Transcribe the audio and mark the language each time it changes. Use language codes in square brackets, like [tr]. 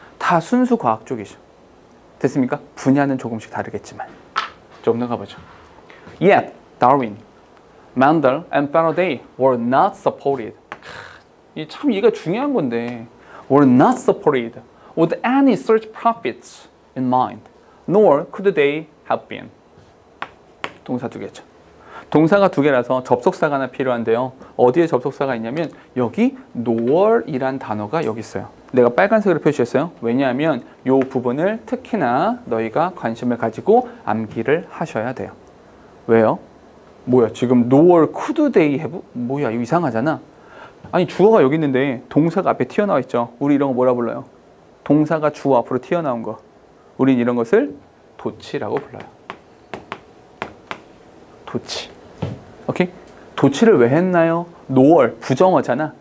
[ko] 다 순수과학 쪽이죠. 됐습니까? 분야는 조금씩 다르겠지만. 좀 더 가보죠. [en] Yet, Darwin, Mendel, and Faraday were not supported. [ko] 참 이게 중요한 건데 [en] were not supported with any such profits in mind, nor could they have been. [ko] 동사 두 개죠. 동사가 두 개라서 접속사가 하나 필요한데요. 어디에 접속사가 있냐면 여기 nor이란 단어가 여기 있어요. 내가 빨간색으로 표시했어요. 왜냐하면 이 부분을 특히나 너희가 관심을 가지고 암기를 하셔야 돼요. 왜요? 뭐야 지금 [en] nor could they have? [ko] 뭐야 이거 이상하잖아. 아니 주어가 여기 있는데 동사가 앞에 튀어나와 있죠. 우리 이런 거 뭐라 불러요? 동사가 주어 앞으로 튀어나온 거. 우린 이런 것을 도치라고 불러요. 도치. 오케이? 도치를 왜 했나요? nor 부정어잖아.